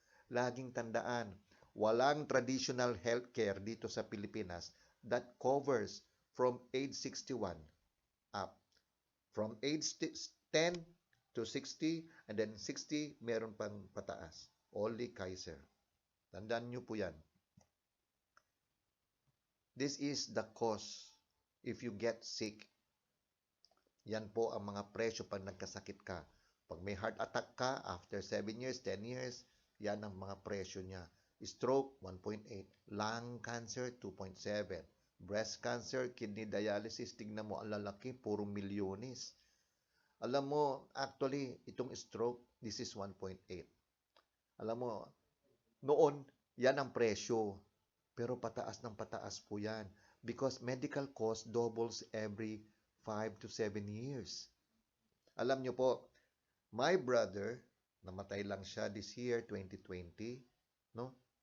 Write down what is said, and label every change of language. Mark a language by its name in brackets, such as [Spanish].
[Filipino] Laging tandaan, walang traditional healthcare dito sa Pilipinas [English] that covers from age 61 up. From age 10 to 60 and then 60 [Filipino] meron pang pataas. [English] Only Kaiser. [Filipino] Tandaan nyo po yan. [English] This is the cost if you get sick. [Filipino] Yan po ang mga presyo pag nagkasakit ka. Pag may heart attack ka, [English] after 7 years, 10 years, [Filipino] yan ang mga presyo niya. [English] Stroke, 1.8. Lung cancer, 2.7. [Filipino] Breast cancer, kidney dialysis, tignan mo ang lalaki, puro milyones. Alam mo, actually, itong stroke, [English] this is 1.8. [Filipino] Alam mo, noon, yan ang presyo. Pero pataas ng pataas po yan. [English] Because medical cost doubles every 5 to 7 years. [Filipino] Alam nyo po, [English] my brother, [Filipino] namatay lang siya [English] this year, [Filipino] 2020, no?